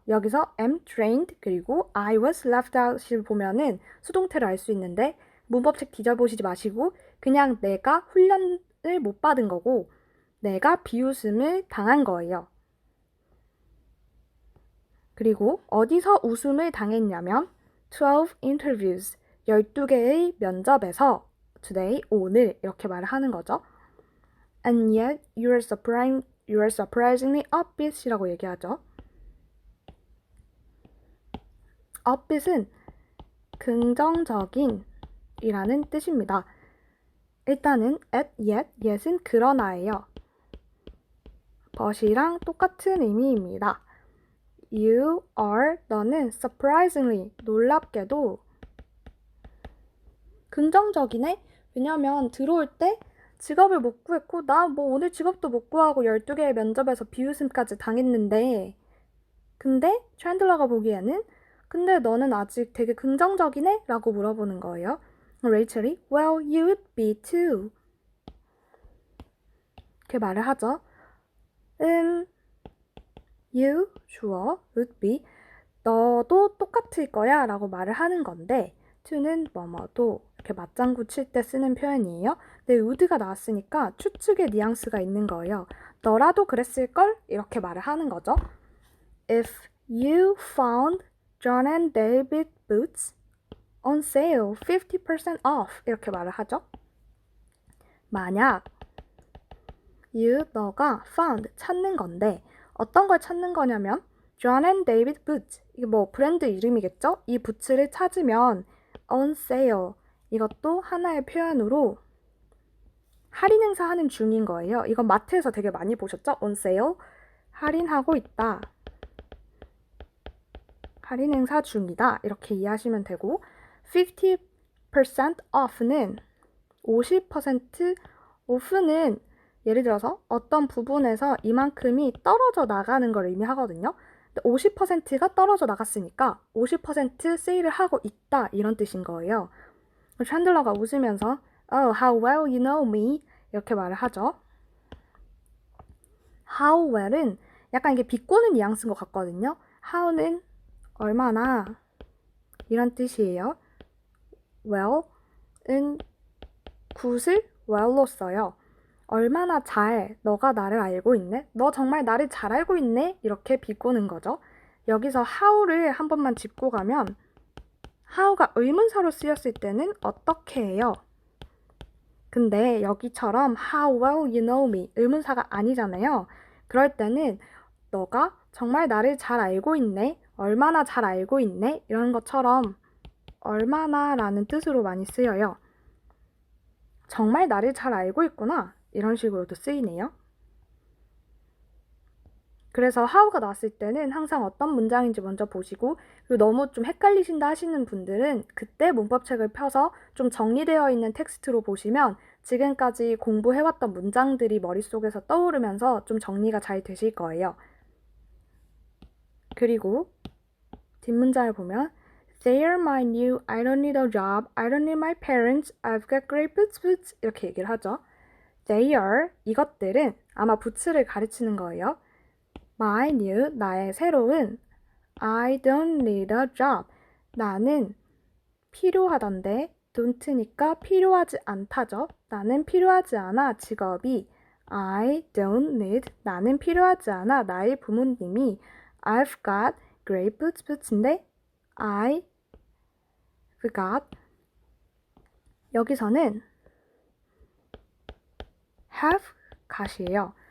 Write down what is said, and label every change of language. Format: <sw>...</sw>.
<ko>여기서 am trained 그리고 I was left out을 보면은 수동태를 알 수 있는데 문법책 뒤져보시지 마시고 그냥 내가 훈련을 못 받은 거고 내가 비웃음을 당한 거예요. 그리고 어디서 웃음을 당했냐면 12 interviews, 12개의 면접에서 today, 오늘 이렇게 말을 하는 거죠.</ko> <en>And yet you're surprisingly upbeat이라고</en> <ko>얘기하죠. upbeat은 긍정적인 이라는 뜻입니다. 일단은 yet은 그러나예요. but이랑 똑같은 의미입니다. You are, 너는 surprisingly, 놀랍게도 긍정적이네? 왜냐면 들어올 때 직업을 못 구했고 나 뭐 오늘 직업도 못 구하고 12개의 면접에서 비웃음까지 당했는데 근데 챈들러가 보기에는 근데 너는 아직 되게 긍정적이네? 라고 물어보는 거예요. 레이첼이</ko> <en>Well, you'd be too.</en> <ko>이렇게 말을 하죠. You, 주어, would be, 너도 똑같을 거야 라고 말을 하는 건데 to는 뭐뭐도 이렇게 맞장구 칠 때 쓰는 표현이에요. 근데 would가 나왔으니까 추측의 뉘앙스가 있는 거예요. 너라도 그랬을걸? 이렇게 말을 하는 거죠.</ko> <en>If you found John and David boots on sale 50% off</en> <ko>이렇게 말을 하죠. 만약 you, 너가 found, 찾는 건데 어떤 걸 찾는 거냐면 John and David boots, 이게 뭐 브랜드 이름이겠죠? 이 부츠를 찾으면 on sale, 이것도 하나의 표현으로 할인 행사하는 중인 거예요. 이건 마트에서 되게 많이 보셨죠? on sale, 할인하고 있다. 할인 행사 중이다. 이렇게 이해하시면 되고 50% off는 50% off는 예를 들어서 어떤 부분에서 이만큼이 떨어져 나가는 걸 의미하거든요. 50%가 떨어져 나갔으니까 50% 세일을 하고 있다 이런 뜻인 거예요. 챈들러가 웃으면서</ko> <en>Oh, how well you know me</en> <ko>이렇게 말을 하죠. How well은 약간 이게 비꼬는 뉘앙스인 것 같거든요. How는 얼마나 이런 뜻이에요. Well은 굿을 well로 써요. 얼마나 잘 너가 나를 알고 있네? 너 정말 나를 잘 알고 있네? 이렇게 비꼬는 거죠. 여기서 how를 한 번만 짚고 가면 how가 의문사로 쓰였을 때는 어떻게 해요? 근데 여기처럼</ko> <en>how well you know me</en> <ko>의문사가 아니잖아요. 그럴 때는 너가 정말 나를 잘 알고 있네? 얼마나 잘 알고 있네? 이런 것처럼 얼마나 라는 뜻으로 많이 쓰여요. 정말 나를 잘 알고 있구나. 이런 식으로도 쓰이네요. 그래서 how가 나왔을 때는 항상 어떤 문장인지 먼저 보시고 그리고 너무 좀 헷갈리신다 하시는 분들은 그때 문법책을 펴서 좀 정리되어 있는 텍스트로 보시면 지금까지 공부해왔던 문장들이 머릿속에서 떠오르면서 좀 정리가 잘 되실 거예요. 그리고 뒷문장을 보면</ko> <en>They are my new, I don't need a job, I don't need my parents, I've got great boots</en> <ko>이렇게 얘기를 하죠. They are, 이것들은 아마 boots를 가르치는 거예요. My new, 나의 새로운</ko> <en>I don't need a job,</en> <ko>나는 필요하던데 don't니까 필요하지 않다죠. 나는 필요하지 않아 직업이</ko> <en>I don't need,</en> <ko>나는 필요하지 않아 나의 부모님이</ko> <en>I've got great boots</en> <ko>인데 I've got 여기서는 have got이에요.</ko>